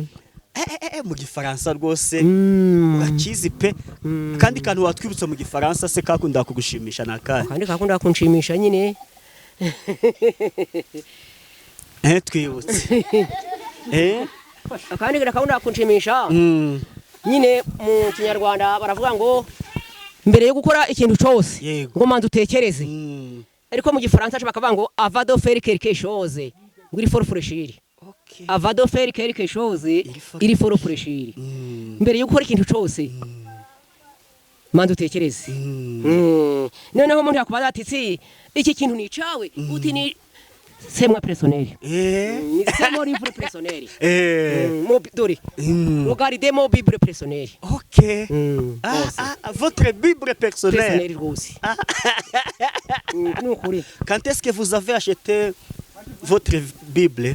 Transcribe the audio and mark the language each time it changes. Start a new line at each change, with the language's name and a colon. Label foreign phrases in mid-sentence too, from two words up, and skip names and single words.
Kinyarwanda: Mu gifaransa rwose urakizi pe kandi kantu watwibutsa mu gifaransa se kakunda kugushimisha nakandi kandi kakunda kunshimisha nyine twibutse kandi kakunda kunshimisha nyine mu kinyarwanda baravuga ngo mbere yo gukora ikintu cyose ngo manze utekereze ariko mu gifaransa bakavuga ngo
French: avant de faire quelque chose
Kinyarwanda: ngo
French: il faut réfléchir. Avant de faire quelque chose, il faut réfléchir.
Kinyarwanda: Mbere yo gukora ikintu cyose manze utekereze. Noneho umuntu yakubaza ati iki kintu ni cyawe uti ni
French: c'est moi personnel. C'est mon livre personnel.
Kinyarwanda: Dori.
French: Regardez mon Bible personnel. OK. Votre Bible personnelle. Quand est-ce que vous avez acheté votre Bible?